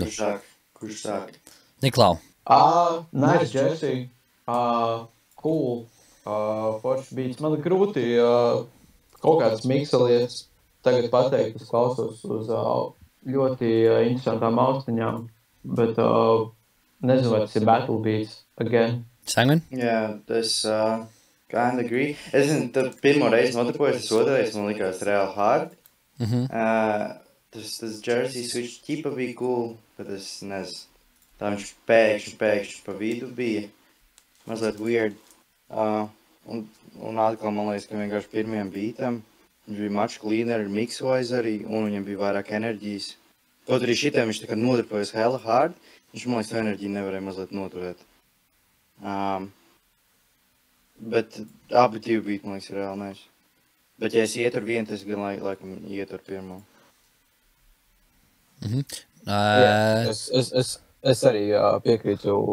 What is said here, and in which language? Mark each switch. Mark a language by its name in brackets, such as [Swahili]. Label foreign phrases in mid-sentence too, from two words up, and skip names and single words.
[Latvian] Kurš sāk? Niklau. [English] Nice, Jesse. Cool. [Latvian] Forši beats. Man grūti kaut kāds mikselietas tagad pateikt. Es klausos uz ļoti interesantām austiņām, bet nezinu, vai tas ir [English] battle beats again. [Latvian] Simon? Jā, tas [English] kind agree. [Latvian] Es zinu, tad pirmo reizi notapojos, tas otrais man likās [English] real hard. [Latvian] Tas Jersey switch ķipa bija cool, bet es nezinu. Tā viņš pēkšņi pa vidu bija. Mazliet weird. Un atkal man liekas, ka vienkārši pirmajam beatam viņš bija [English] much cleaner, [Latvian] mix-wise arī, un viņam bija vairāk enerģijas. Kaut arī šitiem viņš tā kā nodarbojas [English] hella hard, [Latvian] viņš man liekas, to enerģiju nevarēja mazliet noturēt. Bet abi divi beat, man liekas, ir reāli nice. Bet ja es ietur vienu, tas gan laikam ietur pirmo. Es arī piekrītu.